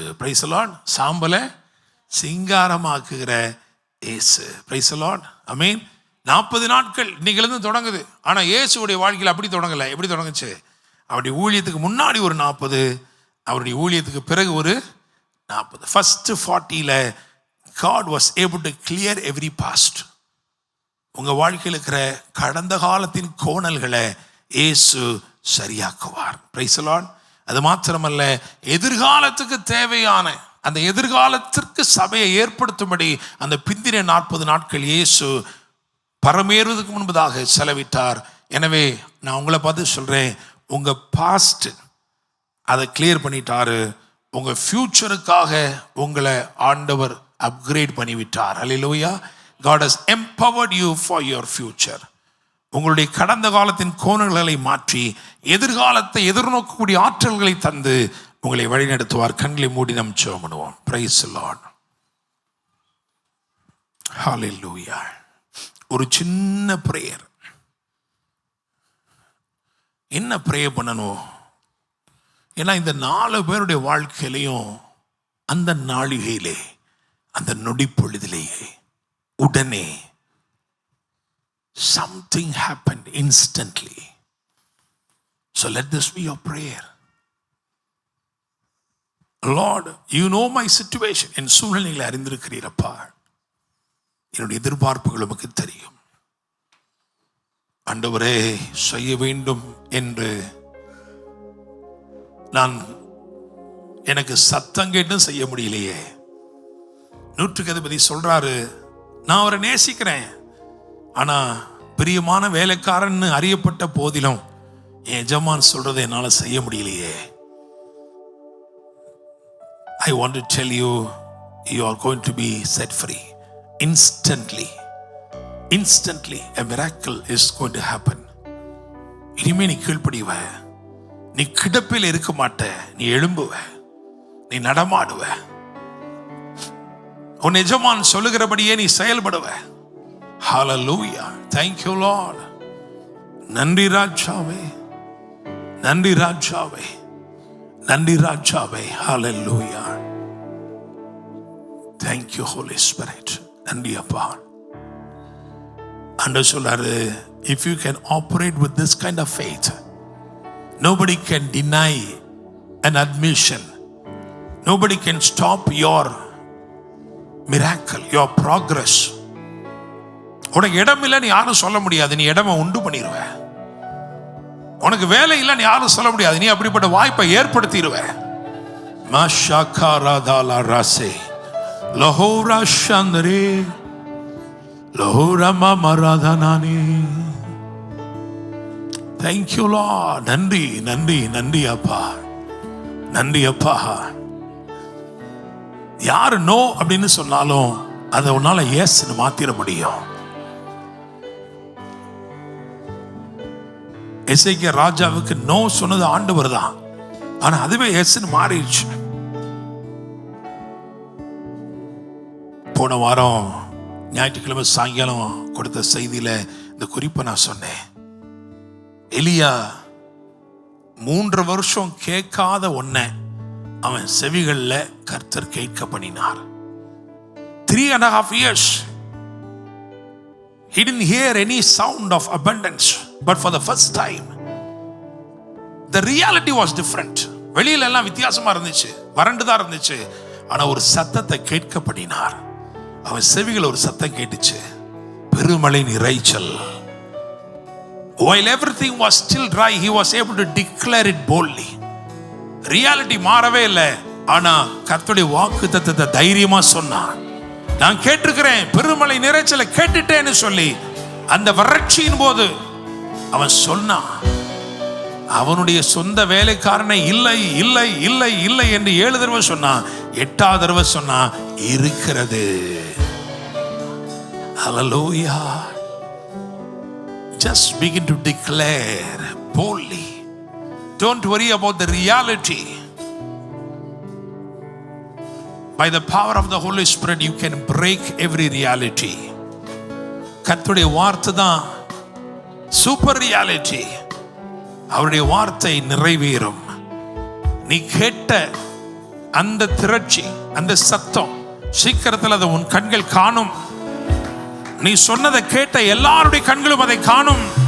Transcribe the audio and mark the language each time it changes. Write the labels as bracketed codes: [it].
[en] Praise the lord. [ta] சாம்பலை சிங்காரமாக்குகிற இயேசு. Praise the Lord. ஆமென். 40 நாட்கள் இன்னைக்கு தொடங்குது. ஆனால் இயேசுடைய வாழ்க்கையில் அப்படி தொடங்கலை. எப்படி தொடங்குச்சு? அவருடைய ஊழியத்துக்கு முன்னாடி ஒரு 40, அவருடைய ஊழியத்துக்கு பிறகு ஒரு 40. [en] First 40ல் God was able to clear every past. [ta] உங்கள் வாழ்க்கையில் இருக்கிற கடந்த காலத்தின் கோணல்களை இயேசு சரியாக்குவார். [en] Praise the lord. [ta] அது மாத்திரமல்ல, எதிர்காலத்துக்கு தேவையான அந்த எதிர்காலத்திற்கு சபையை ஏற்படுத்தும்படி அந்த பிந்தின 40 நாட்கள் இயேசு பரமேறுவதற்கு முன்பதாக செலவிட்டார். எனவே நான் உங்களை பார்த்து சொல்கிறேன், உங்கள் பாஸ்ட் அதை கிளியர் பண்ணிட்டாரு. உங்கள் ஃப்யூச்சருக்காக உங்களை ஆண்டவர் upgrade பண்ணிவிட்டார். Hallelujah. [en] God has empowered you for your future. [ta] உங்களுடைய கடந்த காலத்தின் கோணல்களை மாற்றி எதிர்காலத்தை எதிர்நோக்கக்கூடிய ஆற்றல்களை தந்து உங்களை வழிநடத்துவார். கண்களை மூடி நாம் ஜெபம் பண்ணுவோம். [en] Praise the Lord. [ta] Hallelujah. ஒரு சின்ன பிரேயர். என்ன ப்ரேயர் பண்ணணும்? ஏன்னா இந்த 4 பேருடைய வாழ்க்கையிலையும் அந்த நாளிகையிலே, அந்த நொடி பொழுதிலேயே, உடனே [en] something happened instantly. So let this be your prayer. Lord, you know my situation. [ta] என் சூழ்நிலைகளை அறிந்திருக்கிறீரப்பா. என்னுடைய எதிர்பார்ப்புகள் உமக்கு தெரியும். ஆண்டவரே, செய்ய வேண்டும் என்று நான் எனக்கு சத்தம் கேட்டும் செய்ய முடியலையே. 100க்கு அதிபதி சொல்றாரு, நான் அவரை நேசிக்கிறேன், ஆனா பிரியமான வேலைக்காரன் அறியப்பட்ட போதிலும் என் எஜமான் சொல்றதை என்னால செய்ய முடியலையே. [en] I want to tell you, you are going to be set free instantly. Instantly a miracle is going to happen. [ta] இனிமே நீ கீழ்ப்படிவ, நீ கிடப்பில் இருக்க மாட்ட, நீ எழும்புவ, நீ நடமாடுவ, உன் எஜமான் சொல்லுகிறபடியே நீ செயல்படுவ. Hallelujah. [en] Thank you Lord. [ta] நன்றி ராஜாவே, நன்றி ராஜாவே, நன்றி ராஜாவே. Hallelujah. [en] Thank you Holy Spirit. [ta] நன்றி அப்பா. ஆண்டவர் சொல்றாரு, [en] if you can operate with this kind of faith, nobody can deny an admission. Nobody can stop your miracle, your progress. [ta] உனக்கு இடம் இல்லைன்னு யாரும் சொல்ல முடியாது, நீ இடமை உண்டு பண்ணிடுவ. உனக்கு வேலை இல்லைன்னு யாரும் சொல்ல முடியாது, நீ அப்படிப்பட்ட வாய்ப்பை ஏற்படுத்திடுவ. மஷாகாராதாலா ராசே லஹோரா சந்தரே லஹோரமா மராதனானே. [en] Thank you Lord. [ta] நன்றி நன்றி நன்றி அப்பா, நன்றி அப்பா. யாரு நோ அப்படின்னு சொன்னாலும் அதை உன்னால எஸ்ன்னு மாத்திர முடியும். எசேக்கியா ராஜாவுக்கு நோ சொன்னது ஆண்டவர் தான், ஆனா அதுவே எஸ்ன்னு மாறிடுச்சு. போன வாரம் ஞாயிற்றுக்கிழமை சாயங்காலம் கொடுத்த செய்தியில இந்த குறிப்பை நான் சொன்னேன். எலியா 3 வருஷம் கேட்காத ஒன்ன அவன் செவிகள்ல கர்த்தர் கேட்க பண்ணினார். [en] 3.5 years he didn't hear any sound of abundance, but for the first time the reality was different. [ta] வெளியில எல்லாம் வித்தியாசமா இருந்துச்சு, வறண்டுதான் இருந்துச்சு, ஆனா ஒரு சத்தத்தை கேட்க பண்ணினார். அவன் செவிகள் ஒரு சத்தம் கேட்டுச்சு, பெருமழை இரைச்சல். [en] While everything was still dry, he was able to declare it boldly. [ta] Reality மாறவே இல்லை, ஆனா கர்த்தருடைய வாக்குத்தத்தத்தை தைரியமா சொன்னான். நான் கேட்டிருக்கிறேன், பெருமழை இரைச்சலை கேட்டுட்டேன்னு சொல்லி அந்த வறட்சியின் போது அவன் சொன்னான். அவனுடைய சொந்த வேலைக்காரனை இல்லை இல்லை இல்லை இல்லை என்று 7 தடவை சொன்னான். 8வது தடவை சொன்னான், இருக்கிறது. ஹல்லேலூயா. [en] Just begin to declare boldly. Don't worry about the reality. By the power of the Holy Spirit, you can break every reality. [ta] கர்த்தருடைய வார்த்தை தான் சூப்பர் ரியாலிட்டி. அவருடைய வார்த்தை நிறைவேறும். நீ கேட்ட அந்த திரட்சி, அந்த சத்தம் சீக்கிரத்தில் அதை உன் கண்கள் காணும். நீ சொன்னதை கேட்ட எல்லாருடைய கண்களும் அதை காணும்.